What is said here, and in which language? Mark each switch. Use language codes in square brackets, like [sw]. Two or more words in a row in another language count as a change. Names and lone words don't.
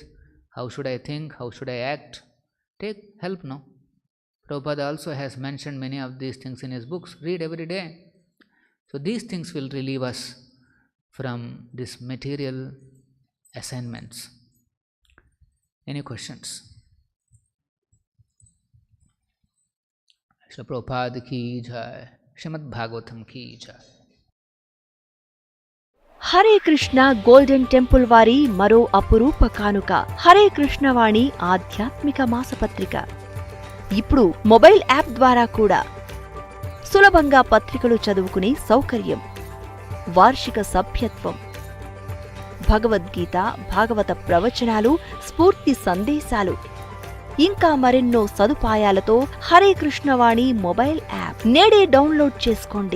[en] How should I think? How should I act? Take help, no? Prabhupada also has mentioned many of these things in his books. Read every day. So these things will relieve us from these material assignments. Any questions? [hi] श्री प्रभुपाद की जय, श्रीमद् भागवतम् की जय. [te] హరే కృష్ణ గోల్డెన్ టెంపుల్ వారి మరో అపురూప కానుక హరే కృష్ణవాణి ఆధ్యాత్మిక మాసపత్రిక. ఇప్పుడు [en] mobile app [te] ద్వారా కూడా సులభంగా పత్రికలు చదువుకునే సౌకర్యం, వార్షిక సభ్యత్వం, భగవద్గీత, భాగవత ప్రవచనాలు, స్ఫూర్తి సందేశాలు, ఇంకా మరెన్నో సదుపాయాలతో హరే కృష్ణవాణి [en] mobile app [te] నేడే డౌన్లోడ్ చేసుకోండి.